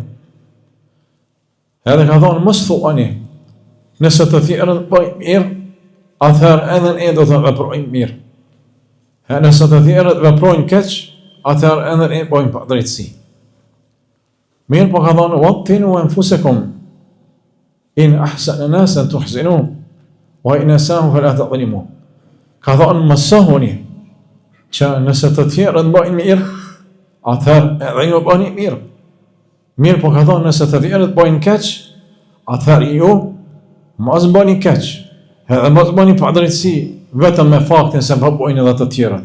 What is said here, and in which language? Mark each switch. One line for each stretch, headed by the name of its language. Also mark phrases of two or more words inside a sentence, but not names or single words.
Albanian: Edhe ka thonë mos thuani, nëse të tjerët bëjnë mirë, atëherë edhe ne do të veprojmë mirë. E nëse të tjerët veprojnë keq, atëherë edhe ne bëjmë pa drejtësi. Mirë po ka thonë
Arabic: وطنوا أنفسكم إن أحسن الناس تحسنوا وإن أساءوا فلا تظلموا.
Albanian: Ka thonë mësohuni që nëse të tjerët bëjnë mirë, atëherë edhe ju bëni mirë. Mirë po ka thonë nëse të tjerët bëjnë keq, atëherë ju mos bëni keq, edhe mos bëni padrejtësi vetëm me faktin se bëjnë edhe të tjerët.